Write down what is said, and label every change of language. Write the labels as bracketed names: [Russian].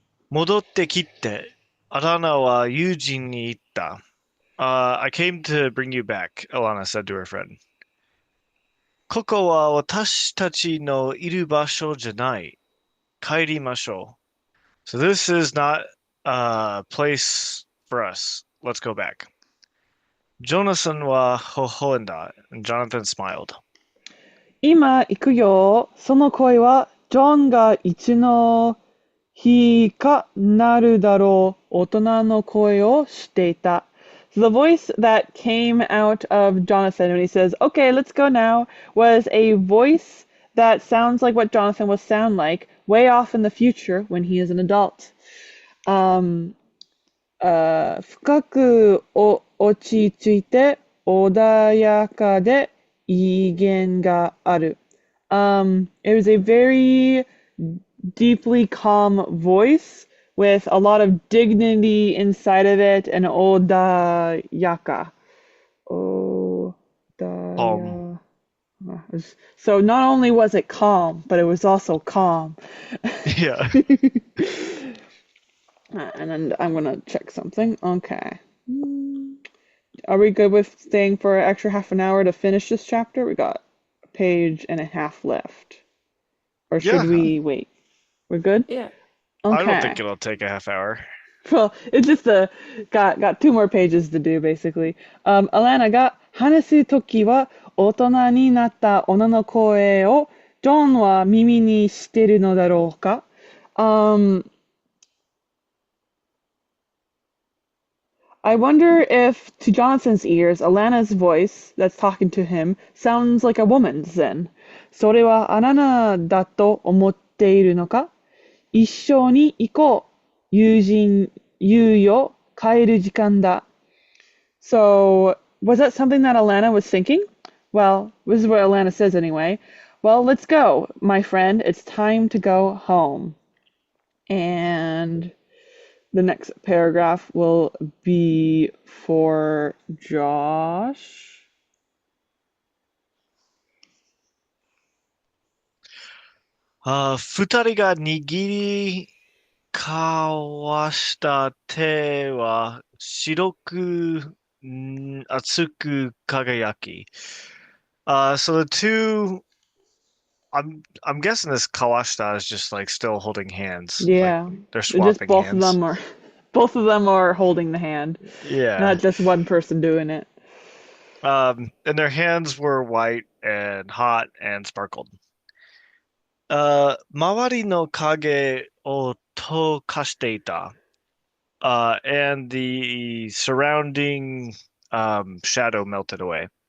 [Japanese] 戻ってきて、アラナは友人に言った。 [English] I came to bring you back, Alanna said to her friend. [Japanese] ここは私たちのいる場所じゃない。帰りましょう。 [English] So this is not a place for us. Let's go back. [Japanese] Jonathan は微笑んだ. [English] And Jonathan smiled. [Japanese] 今行くよ。その声は、ジョンがいつの日かなるだろう。大人の声をしていた。 [English] So the voice that came out of Jonathan when he says, "Okay, let's go now," was a voice that sounds like what Jonathan will sound like way off in the future when he is an adult. [Japanese] Um, 深く落ち着いて穏やかで威厳がある。 [English] It was a very deeply calm voice with a lot of dignity inside of it and odayaka. Calm. So not only was it calm, but it was also calm. Yeah. And then I'm gonna check something. Okay. Are we good with staying for an extra half an hour to finish this chapter? We got a page and a half left. Or should Yeah. we wait? We're good? Yeah. I don't think Okay. it'll take a half hour. Well, it's just got two more pages to do basically. [Japanese] Alanna が話すときは大人になった女の声をジョンは耳にしてるのだろうか? [English] I wonder if, to Jonathan's ears, Alanna's voice that's talking to him sounds like a woman's then. [Japanese] それはあなただと思っているのか? 一緒に行こう。友人、言うよ。帰る時間だ. [English] So, was that something that Alanna was thinking? Well, this is what Alanna says anyway. Well, let's go, my friend. It's time to go home. And the next paragraph will be for Josh. [Japanese] Futari 二人が握り交わした手は白く熱く輝き。 [English] So the two, I'm guessing this Kawashita is just like still holding hands. Like Yeah, they're just swapping hands. both of them are holding the hand, Yeah. not just one person doing it. And their hands were white and hot and sparkled. [Japanese] 周りの影を溶かしていた. [English] And the surrounding shadow melted away.